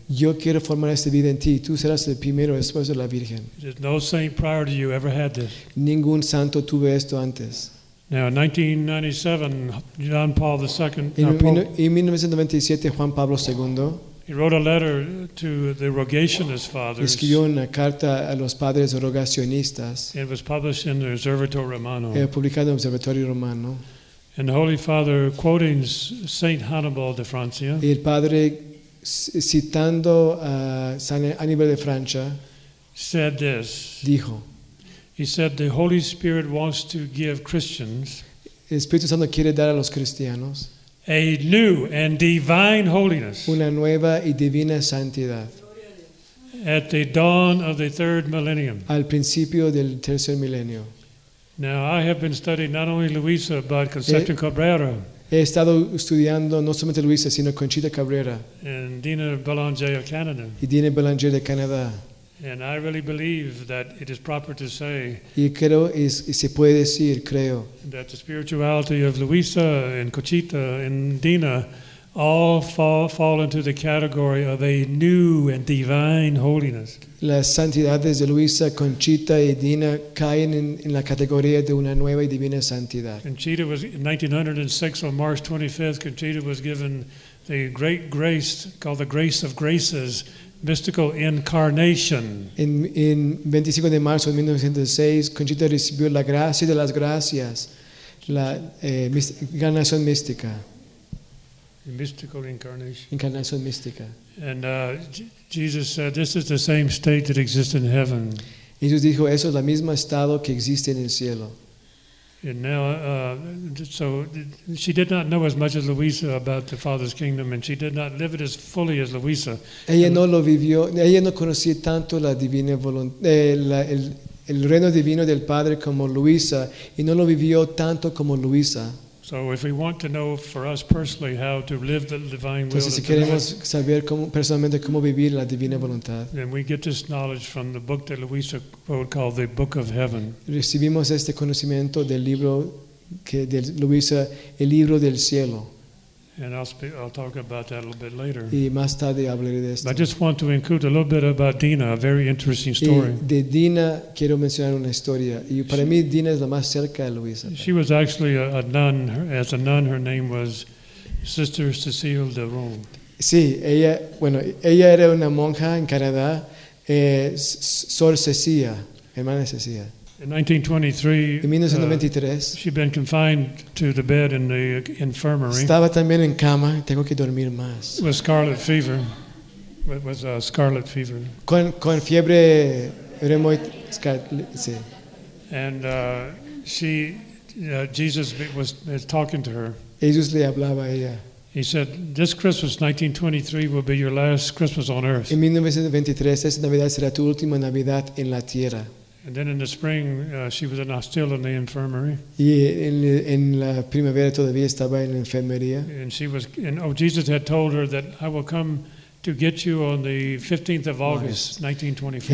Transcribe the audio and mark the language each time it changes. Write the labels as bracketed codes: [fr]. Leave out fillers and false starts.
[es] Yo quiero formar esta vida en ti. Tú serás el primero después de la Virgen. [en] He says, "No saint prior to you ever had this." [es] Ningún santo tuvo esto antes. [en] Now, in 1997, John Paul II. In 1997, Juan Pablo II. He wrote a letter to the Rogationist fathers. [es] Escribió una carta a los padres rogacionistas. [en] It was published in the Observatorio Romano. [es] Era publicado en el Observatorio Romano. [en] And the Holy Father quoting Saint Hannibal de Francia. [es] Y el padre citando a San Aníbal de Francia. [en] Said this. [es] Dijo. [en] He said the Holy Spirit wants to give Christians [es] El Espíritu Santo quiere dar a los cristianos [en] a new and divine holiness [es] una nueva y divina santidad [en] at the dawn of the third millennium [es] al principio del tercer milenio. [en] Now I have been studying not only Luisa but Concepcion Cabrera. [es] He estado estudiando no solamente Luisa sino Conchita Cabrera. [en] And Dina Belanger of Canada. [es] Y Dina Belanger de Canadá. [en] And I really believe that it is proper to say. [es] Y creo y se puede decir creo. [en] That the spirituality of Luisa and Conchita and Dina all fall into the category of a new and divine holiness. [es] Las santidades de Luisa, Conchita y Dina caen en la categoría de una nueva y divina santidad. [en] Conchita was in 1906 on March 25th. Conchita was given the great grace called the Grace of Graces, mystical incarnation. [es] En 25 de marzo de 1906, Conchita recibió la gracia de las gracias, la encarnación mística. [en] Mystical incarnation. [es] Incarnación mística. [en] And Jesus said, "This is the same state that exists in heaven." [es] Jesús dijo, "Eso es la misma estado que existe en el cielo." [en] And now, so she did not know as much as Luisa about the Father's kingdom, and she did not live it as fully as Luisa. [es] Ella no lo vivió. Ella no conocía tanto la divina voluntad, el reino divino del Padre como Luisa, y no lo vivió tanto como Luisa. [en] So if we want to know for us personally how to live the divine will, [es] entonces, si queremos saber cómo, personalmente cómo vivir la divina voluntad, [en] then we get this knowledge from the book that Luisa wrote called The Book of Heaven. [es] Recibimos este conocimiento del libro que de Luisa, el libro del cielo. [en] And I'll talk about that a little bit later. [es] Y más tarde hablaré de esto. [en] But I just want to include a little bit about Dina, a very interesting story. [es] Y de Dina quiero mencionar una historia. Y para mí Dina es la más cerca de Luisa. [en] She was actually a nun. As a nun, her name was Sister Cecile de Rome. [es] Sí, ella, bueno, ella era una monja en Canadá, Sor Cecilia, hermana Cecilia. [en] In 1923, she'd been confined to the bed in the infirmary. [es] Estaba también en cama. Tengo que dormir más. [en] With scarlet fever. It was a scarlet fever. [es] Con fiebre reumatoide. Sí. [en] And she, Jesus was talking to her. [es] Jesús le hablaba a ella. [en] He said, "This Christmas, 1923, will be your last Christmas on earth." [es] En 1923, esta Navidad será tu última Navidad en la tierra. [en] And then in the spring, she was still in the infirmary. [es] Y en la primavera todavía estaba en la enfermería. [en] And she was, and oh, Jesus had told her that I will come to get you on the 15th of August, 1924.